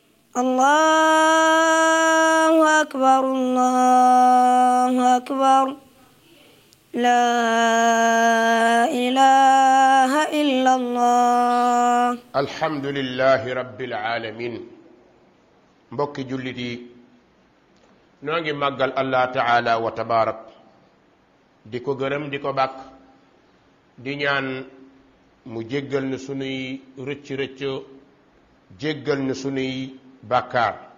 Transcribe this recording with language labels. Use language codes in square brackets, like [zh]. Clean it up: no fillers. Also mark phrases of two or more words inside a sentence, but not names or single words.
[ar] الله أكبر الله أكبر لا إله إلا الله الحمد لله رب العالمين [wo] mbokki jullit yi noo ngi màggal [ar] الله تعالى وتبارك [wo] di ko gërëm di ko bàkk di ñaan mu jéggal nu sunuy rëcc-rëcc jéggal nu sunuy bàkkaar